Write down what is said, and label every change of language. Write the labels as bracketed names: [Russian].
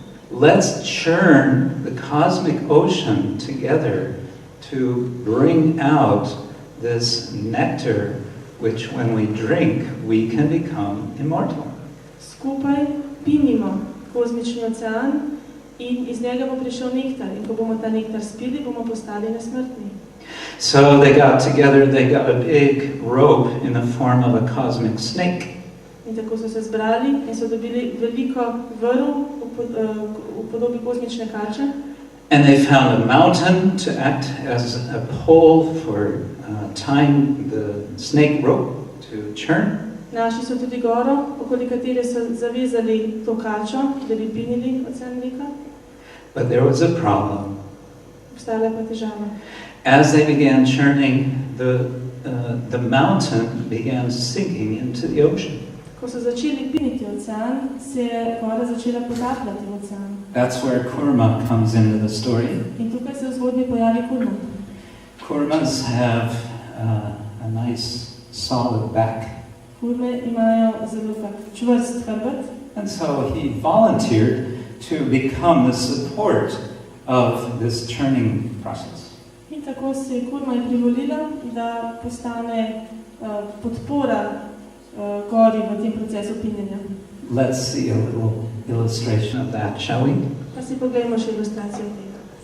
[English] Let's churn the cosmic ocean together to bring out this nectar, which when we drink, we can become immortal. [Slovenian] Skupaj pinimo kozmični ocean in iz njega bo prišel nektar. In ko bomo ta nektar spili, bomo postali nesmrtni. [English] So they got together, they got a big rope in the form of a cosmic snake. [Slovenian] In tako so se zbrali in so dobili veliko vrv v podobi kozmične kače. [English] And they found a mountain to act as a pole for tying the snake rope to churn. [Slovenian] Našli so tudi goro, okoli katere so zavezali to kačo, da bi pinili ocean mleka. [English] But there was a problem. [Slovenian] Obstala pa težava. [English] As they began churning, the mountain began sinking into the ocean. [Slovenian] Ko so začeli piniti ocean, se je gora začela potapljati v ocean. [English] That's where kurma comes into the story. [Slovenian] In tukaj se v zgodbi pojavi kurma. [English] Kurmas have a nice solid back. [Slovenian] Kurme imajo zelo tak čvrst hrbet. [English] And so he volunteered to become the support of this churning process. [Slovenian] In tako se je kurma privolila, da postane podpora gori v tem procesu pinjenja. [English] Let's see a little illustration of that, shall we? [Slovenian] Pa si pogledamo še ilustracijo tega.